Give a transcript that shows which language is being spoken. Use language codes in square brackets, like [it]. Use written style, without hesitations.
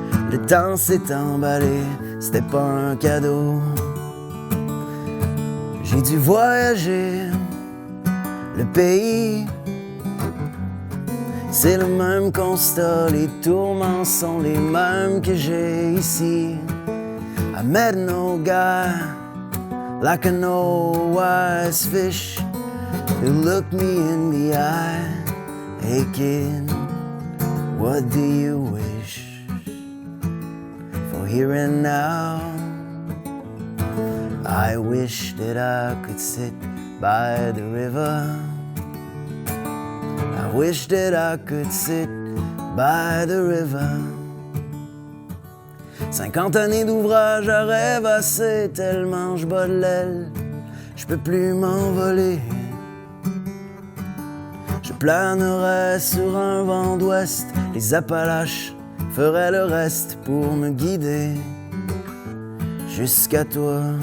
[fr] Le temps s'est emballé, c'était pas un cadeau. J'ai dû voyager, le pays. C'est le même constat, les tourments sont les mêmes que j'ai ici. [en] I met no guy like an old wise fish who looked me in the eye. Hey kid, what do you wish for here and now? I wish that I could sit by the river. I wish that I could sit by the river. [fr] 50 années d'ouvrage à rêvasser, tellement je bats de l'aile, je peux plus m'envoler. Je planerai sur un vent d'ouest, les Appalaches feraient le reste pour me guider jusqu'à toi.